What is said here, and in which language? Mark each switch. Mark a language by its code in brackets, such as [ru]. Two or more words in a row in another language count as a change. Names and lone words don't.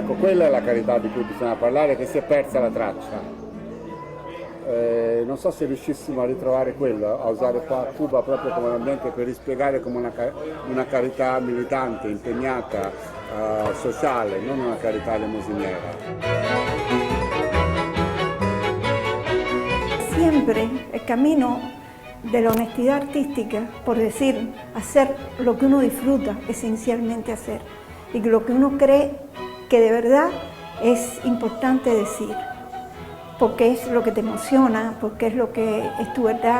[it] Ecco, quella è la carità di cui bisogna parlare, che si è persa la traccia. Non so se riuscissimo a ritrovare quello, a usare qua Cuba proprio come un ambiente per rispiegare come una carità militante, impegnata, sociale, non una carità elemosiniera. [es] Siempre el camino de la honestidad artística, por decir, hacer lo que uno disfruta esencialmente hacer y lo que uno cree que de verdad es importante decir, porque es lo que te emociona, porque es lo que es tu verdad.